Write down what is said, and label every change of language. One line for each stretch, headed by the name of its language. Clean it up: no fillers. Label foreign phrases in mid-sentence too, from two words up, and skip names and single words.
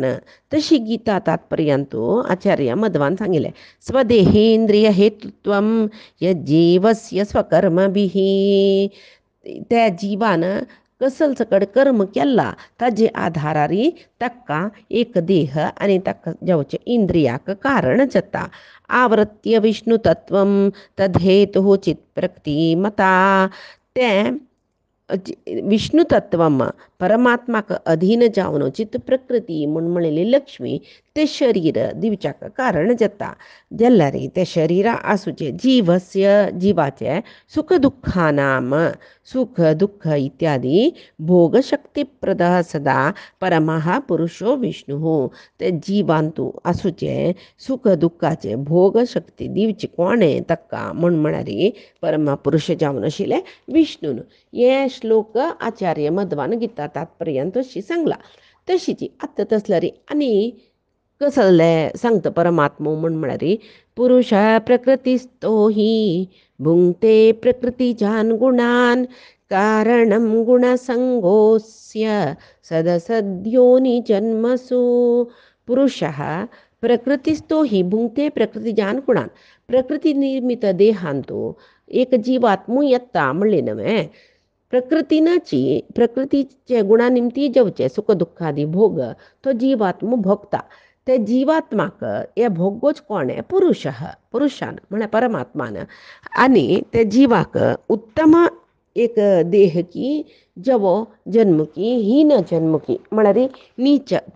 Konkani: तशी गीता तात्पर्यांतू आचार्य मध्वान सांगिल्लें
Sanskrit: स्वदेहेंद्रिय हेतुत्वम यज्जीवस्य स्वकर्मभिः.
Konkani: त्या जीवान कसल सकड कर्म केला ताजे आधारारी ताका एक देह आनी ताका जावचे इंद्रियाक कारण जाता.
Sanskrit: आवृत्य विष्णु तत्वम तद्धेतु चित प्रकृती मता.
Konkani: तें विष्णु तत्वम परमात्माक अधीन जावन चित्त प्रकृती म्हूण म्हणिल्ली लक्ष्मी ते शरीर दिवच्याक कारण जाता. जाल्यार ते शरिरा आसूचे जिवाचे
Sanskrit: सुख दुःखानाम सुख दुःख इत्यादी भोगशक्तीप्रद सदा परमः पुरुषो विष्णु.
Konkani: ते जिवांतू आसूचे सुख दुःखाचे भोग शक्ती दिवची कोणें ताका म्हळ्यार परमपुरुश जावन आशिल्ले विष्णून. हे श्लोक आचार्य मध्वान गीता तात्पर्यांत तशी सांगला. तशीच आतां तसल्यार आनी कसलें सांगता परमात्मो म्हळ्यार
Sanskrit: पुरुष प्रकृतिस्थो हि भुंक्ते प्रकृतिजान गुणान कारणं गुणसंगोऽस्य सदसद्योनि जन्मसु. पुरुषः प्रकृतिस्थो हि भुंक्ते प्रकृतिजान गुणान.
Konkani: प्रकृती निर्मित देहांतू एक जीवात्मू येता म्हणलें न्हय. प्रकृतीचे गुणा निमती जेवचे सुख दुःखादी भोग तो जीवात्मो भोगता. ते जीवात्माक हे भोगोच कोणें पुरुशान म्हळ्यार परमात्मान. आनी ते जिवाक उत्तम एक देह की जवो जन्मकी हीन जन्मकी म्हळ्यार नीच